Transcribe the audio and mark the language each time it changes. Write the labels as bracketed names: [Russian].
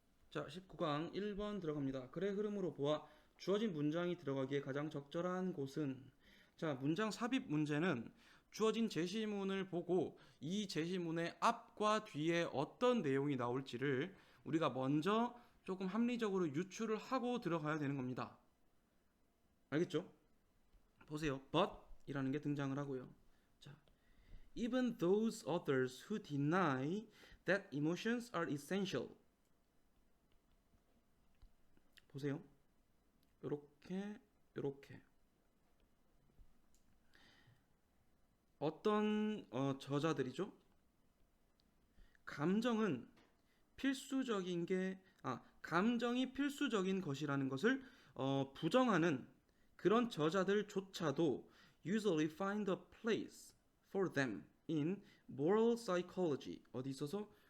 [Korean] 자, 19강 1번 들어갑니다. 글의 흐름으로 보아 주어진 문장이 들어가기에 가장 적절한 곳은 자, 문장 삽입 문제는 주어진 제시문을 보고 이 제시문의 앞과 뒤에 어떤 내용이 나올지를 우리가 먼저 조금 합리적으로 유추를 하고 들어가야 되는 겁니다. 알겠죠? 보세요. but 이라는 게 등장을 하고요. [English] 자, even those authors who deny that emotions are essential. [Korean] 보세요. 요렇게 어떤 저자들이죠? 감정은 필수적인 게 감정이 필수적인 것이라는 것을 부정하는 그런 저자들조차도 [English] usually find a place for them in moral psychology. [Korean] 어디 있어서?